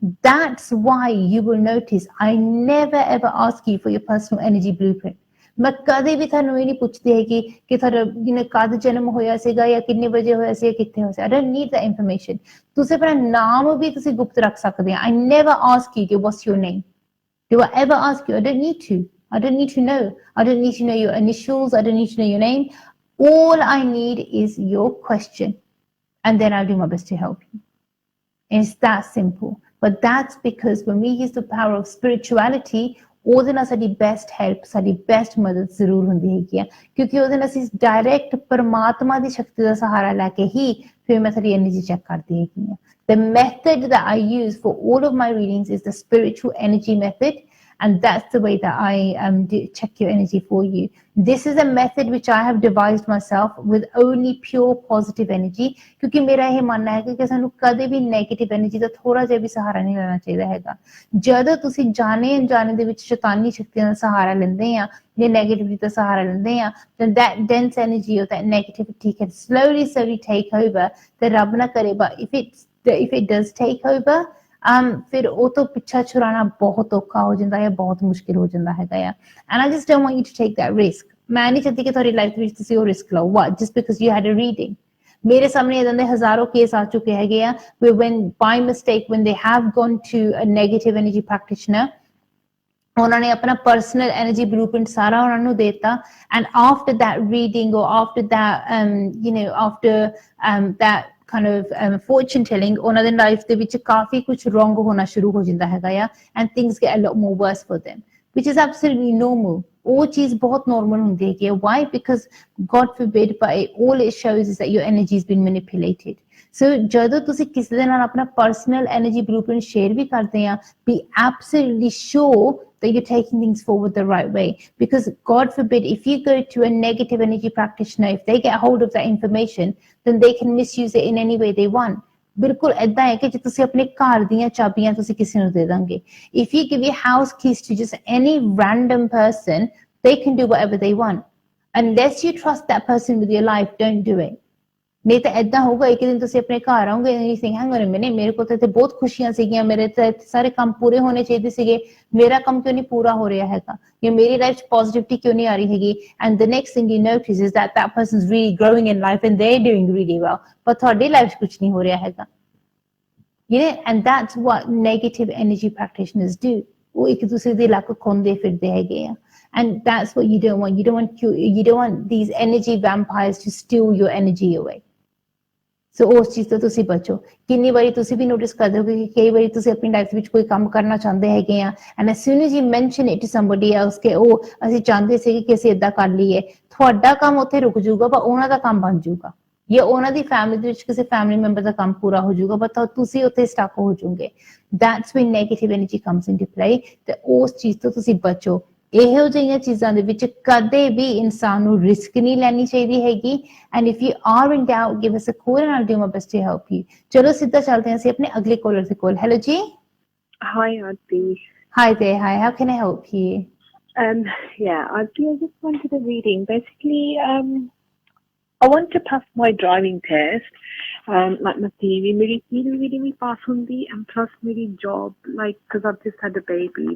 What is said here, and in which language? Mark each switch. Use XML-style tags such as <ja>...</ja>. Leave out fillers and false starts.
<en>that's why you will notice I never ever ask you for your personal energy blueprint</en> <pa>ਮੈਂ ਕਦੇ ਵੀ ਤੁਹਾਨੂੰ ਇਹ ਨਹੀਂ ਪੁੱਛਦੀ ਹੈਗੀ ਕਿ ਤੁਹਾਡਾ ਕਦ ਜਨਮ ਹੋਇਆ ਸੀਗਾ ਜਾਂ ਕਿੰਨੇ ਵਜੇ ਹੋਇਆ ਸੀ</pa> <en>ਜਾਂ ਕਿੱਥੇ ਹੋਇਆ ਸੀ I don't need that information</en> <pa>ਤੁਸੀਂ ਆਪਣਾ ਨਾਮ ਵੀ ਤੁਸੀਂ ਗੁਪਤ ਰੱਖ ਸਕਦੇ ਆ</pa> <en>I never ask you what's your name do I ever ask you I don't need to I don't need to know. I don't need to know your initials. I don't need to know your name. All I need is your question. And then I'll do my best to help you. It's that simple. But that's because when we use the power of spirituality,</en> <pa>ਉਹਦੇ ਨਾਲ ਸਾਡੀ best help, ਸਾਡੀ best ਮਦਦ ਜ਼ਰੂਰ ਹੁੰਦੀ ਹੈਗੀ ਆ, ਕਿਉਂਕਿ ਉਹਦੇ ਨਾਲ ਅਸੀਂ ਡਾਇਰੈਕਟ ਪਰਮਾਤਮਾ ਦੀ ਸ਼ਕਤੀ ਦਾ ਸਹਾਰਾ ਲੈ ਕੇ ਹੀ ਫਿਰ ਮੈਂ ਸਾਡੀ ਐਨਰਜੀ ਚੈੱਕ ਕਰਦੀ ਹੈਗੀ ਆ.</pa> <en>The method that I use for all of my readings is the spiritual energy method, and that's the way that I check your energy for you. This is a method which I have devised myself with only pure positive energy,</en> <hi>क्योंकि मेरा ये मानना है कि</hi> <pa>ਸਾਨੂੰ ਕਦੇ ਵੀ negative energy ਦਾ ਥੋੜਾ ਜਿਹਾ ਵੀ ਸਹਾਰਾ ਨਹੀਂ ਲੈਣਾ ਚਾਹੀਦਾ ਹੈਗਾ. ਜਦੋਂ ਤੁਸੀਂ ਜਾਣੇ ਅਣਜਾਣੇ ਦੇ ਵਿੱਚ ਸ਼ੈਤਾਨੀ ਸ਼ਕਤੀਆਂ ਦਾ ਸਹਾਰਾ ਲੈਂਦੇ ਆ ਜਾਂ ਨੈਗੇਟਿਵਿਟੀ ਦਾ ਸਹਾਰਾ ਲੈਂਦੇ ਆ,</pa> <en>then that dense energy or that negativity can slowly take over.</en> <pa>ਤੇ ਰੱਬ ਨਾ ਕਰੇ,</pa> <en>but if it does take over,</en> <pa>ਫਿਰ ਉਹ ਤੋਂ ਪਿੱਛਾ ਛੁਡਾਉਣਾ ਬਹੁਤ ਔਖਾ ਹੋ ਜਾਂਦਾ ਹੈ, ਬਹੁਤ ਮੁਸ਼ਕਿਲ ਹੋ ਜਾਂਦਾ ਹੈਗਾ ਆ.</pa> <en>And I just don't want you to take that risk.</en> <pa>ਮੈਂ ਨਹੀਂ ਚਾਹਤੀ ਕਿ ਤੁਹਾਡੀ ਲਾਈਫ ਵਿੱਚ ਤੁਸੀਂ ਉਹ ਰਿਸਕ ਲਓ.</pa> <en>What? Just because you had a reading.</en> <pa>ਮੇਰੇ ਸਾਹਮਣੇ ਇਦਾਂ ਦੇ ਹਜ਼ਾਰੋਂ ਕੇਸ ਆ ਚੁੱਕੇ ਹੈਗੇ ਆ</pa> <en>when by mistake when they have gone to a negative energy practitioner,</en> <pa>ਉਹਨਾਂ ਨੇ ਆਪਣਾ ਪਰਸਨਲ ਐਨਰਜੀ ਬਲੂਪ੍ਰਿੰਟ ਸਾਰਾ ਉਹਨਾਂ ਨੂੰ ਦੇਤਾ,</pa> <en>and after that reading or after that after that kind of fortune telling,</en> <pa>ਉਹਨਾਂ ਦੇ ਲਾਈਫ ਦੇ ਵਿੱਚ ਕਾਫੀ ਕੁਝ wrong ਹੋਣਾ ਸ਼ੁਰੂ ਹੋ ਜਾਂਦਾ ਹੈਗਾ ਆ,</pa> <en>and things get a lot more worse for them, which is absolutely normal.</en> <pa>ਉਹ ਚੀਜ਼ ਬਹੁਤ normal ਹੁੰਦੀ ਹੈਗੀ ਆ.</pa> <en>Why? Because God forbid, but all it shows is that your energy has been manipulated.</en> <pa>So ਜਦੋਂ ਤੁਸੀਂ ਕਿਸੇ ਦੇ ਨਾਲ ਆਪਣਾ ਪਰਸਨਲ ਐਨਰਜੀ ਬਲੂਪ੍ਰਿੰਟ ਸ਼ੇਅਰ ਵੀ ਕਰਦੇ ਆ,</pa> <en>be absolutely sure that you're taking things forward the right way. Because God forbid, if you go to a negative energy practitioner, if they get hold of that information, then they can misuse it in any way they want.</en> <pa>ਬਿਲਕੁਲ ਏਦਾਂ ਹੈ ਕਿ ਜੇ ਤੁਸੀਂ ਆਪਣੇ ਘਰ ਦੀਆਂ ਚਾਬੀਆਂ ਤੁਸੀਂ ਕਿਸੇ ਨੂੰ ਦੇ ਦੋਗੇ,</pa> <en>if you give your house keys to just any random person, they can do whatever they want. Unless you trust that person with your life, don't do it.</en> <pa>ਨਹੀਂ ਤਾਂ ਏਦਾਂ ਹੋਊਗਾ, ਇੱਕ ਦਿਨ ਤੁਸੀਂ ਆਪਣੇ ਘਰ ਆਓਗੇ</pa> <en>and you think, hang on a minute,</en> <pa>ਮੇਰੇ ਕੋਲ ਤਾਂ ਇੱਥੇ ਬਹੁਤ ਖੁਸ਼ੀਆਂ ਸੀਗੀਆਂ, ਮੇਰੇ ਤਾਂ ਸਾਰੇ ਕੰਮ ਪੂਰੇ ਹੋਣੇ ਚਾਹੀਦੇ ਸੀਗੇ, ਮੇਰਾ ਕੰਮ ਕਿਉਂ ਨਹੀਂ ਪੂਰਾ ਹੋ ਰਿਹਾ ਹੈਗਾ, ਜਾਂ ਮੇਰੀ ਲਾਈਫ 'ਚ ਪੋਜ਼ਿਟਿਵਿਟੀ ਕਿਉਂ ਨਹੀਂ ਆ ਰਹੀ ਹੈਗੀ.</pa> <en>And the next thing you notice is that that person's really growing in life and they're doing really well, but</en> <pa>ਤੁਹਾਡੀ ਲਾਈਫ 'ਚ ਕੁਝ ਨਹੀਂ ਹੋ ਰਿਹਾ ਹੈਗਾ.</pa> <en>And that's what negative energy practitioners do.</en> <pa>ਉਹ ਇੱਕ ਦੂਸਰੇ ਦੇ ਲੱਕ ਖੋਂਦੇ ਫਿਰਦੇ ਹੈਗੇ ਆ.</pa> <en>And that's what you don't want. You don't want these energy vampires to steal your energy away.</en> <pa>ਸੋ ਉਸ ਚੀਜ਼ ਤੋਂ ਤੁਸੀਂ ਬਚੋ. ਕਿੰਨੀ ਵਾਰੀ ਤੁਸੀਂ ਵੀ ਨੋਟਿਸ ਕਰਦੇ ਹੋ ਕਿ ਕਈ ਵਾਰੀ ਤੁਸੀਂ ਆਪਣੀ ਲਾਈਫ ਵਿੱਚ ਕੋਈ ਕੰਮ ਕਰਨਾ ਚਾਹੁੰਦੇ ਹੈਗੇ ਆ,</pa> <en>and as soon as you mention it to somebody else</en> <pa>ਕਿ ਉਹ ਅਸੀਂ ਚਾਹੁੰਦੇ ਸੀ ਕਿ ਅਸੀਂ ਏਦਾਂ ਕਰ ਲਈਏ, ਤੁਹਾਡਾ ਕੰਮ ਉੱਥੇ ਰੁਕ ਜਾਊਗਾ, ਪਰ ਉਹਨਾਂ ਦਾ ਕੰਮ ਬਣ ਜਾਊਗਾ, ਜਾਂ ਉਹਨਾਂ ਦੀ ਫੈਮਿਲੀ ਦੇ ਵਿੱਚ ਕਿਸੇ ਫੈਮਿਲੀ ਮੈਂਬਰ ਦਾ ਕੰਮ ਪੂਰਾ ਹੋ ਜਾਊਗਾ,</pa> <en>but</en> <pa>ਤੁਸੀਂ ਉੱਥੇ ਸਟਕ ਹੋ ਜਾਓਗੇ.</pa> <en>That's when negative energy comes into play.</en> <pa>ਤੇ ਉਸ ਚੀਜ਼ ਤੋਂ ਤੁਸੀਂ ਬਚੋ. ਇਹੋ ਜਿਹੀਆਂ ਚੀਜ਼ਾਂ ਦੇ ਵਿੱਚ ਕਦੇ ਵੀ ਇਨਸਾਨ ਨੂੰ ਰਿਸਕ ਨਹੀਂ ਲੈਣੀ ਚਾਹੀਦੀ ਹੈਗੀ.</pa> <en>And if you are in doubt, give us a call and I'll do my best to help you.</en> <pa>ਚਲੋ ਸਿੱਧਾ ਚੱਲਦੇ ਹਾਂ ਅਸੀਂ ਆਪਣੇ ਅਗਲੇ ਕਾਲਰ ਦੇ ਕੋਲ. ਹੈਲੋ ਜੀ.</pa> <en>Hi, Arti. Hi there. Hi, how can I help you? Arti, I just wanted a reading. Basically, I want to pass my driving test. Like my theory,</en> <hi>मेरी theory भी pass होंगी,</hi> <en>and plus</en> <hi>मेरी job,</hi> <en>like, because I've just had a baby.</en>